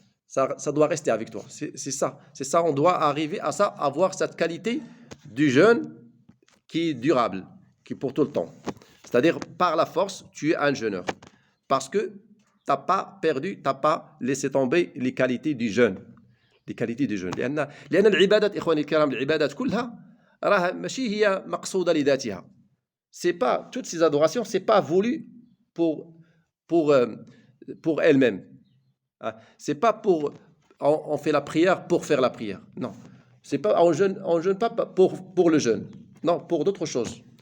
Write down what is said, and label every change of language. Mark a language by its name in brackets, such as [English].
[French] Ça doit rester avec toi. C'est ça. On doit arriver à ça, avoir cette qualité du jeûne qui est durable, qui est pour tout le temps. C'est-à-dire, par la force, tu es un jeûneur. Parce que tu n'as pas perdu, tu n'as pas laissé tomber les qualités du jeûne. Les qualités du jeûne. [Arabic] لأن العبادات إخواني الكرام، العبادات كلها راها ماشي هي مقصودة لذاتها. [French] C'est pas, toutes ces adorations, c'est pas voulu pour elle-même. C'est pas on fait la prière pour faire la prière. Non. C'est pas, on jeûne pas pour le jeûne. Non, pour d'autres choses.